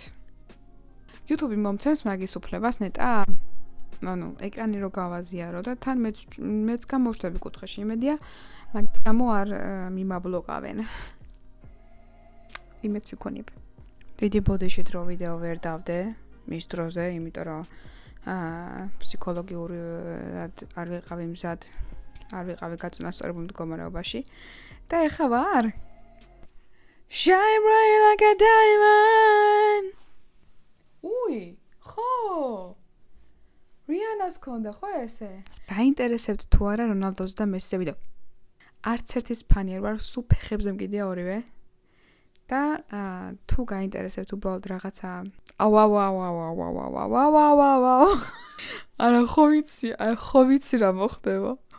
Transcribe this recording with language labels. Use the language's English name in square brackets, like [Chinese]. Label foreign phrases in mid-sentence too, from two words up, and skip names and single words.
[Georgian] YouTube-ი მომცემს მაგის უფლებას ნეტა ეკრანი რო გავაზიარო და თან მეც გამოვშვები კუთხეში, იმედია მაგის გამო არ მიმაბლოკავენ. იმედს ვიქონებ. დიდი ბოდიშით რო ვიდეო ვერ დავდე მის დროზე, იმიტომ რომ ფსიქოლოგიურად არ ვიყავი მზად, არ ვიყავი გაწონასწორებულ მდგომარეობაში და ეხლა ვარ. [English] Shine bright like a diamond. [Georgian] უი, ხო. რიანას ქონდა ხო ესე? დაინტერესებთ თუ არა რონალდოს და მესის ვიდეო. არც ერთის ფანი არ ვარ, სულ ფეხებზე მგიდია ორივე. და თუ გაინტერესებთ უბრალოდ რაღაცა არა ხო ვიცი რა მოხდება.